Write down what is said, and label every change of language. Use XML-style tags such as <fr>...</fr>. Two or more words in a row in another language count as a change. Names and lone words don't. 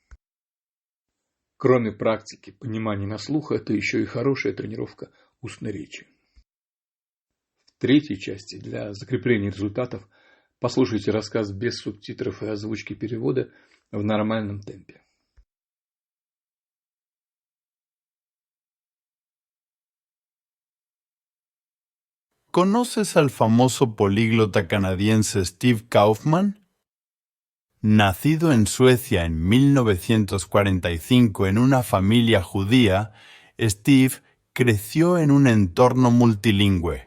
<ru>Кроме практики понимания на слух, это еще и хорошая тренировка устной речи. В третьей части для закрепления результатов послушайте рассказ без субтитров и озвучки перевода в нормальном темпе.</ru> <es>¿Conoces al famoso políglota canadiense Steve Kaufman? Nacido en Suecia en 1945 en una familia judía, Steve creció en un entorno multilingüe.</es>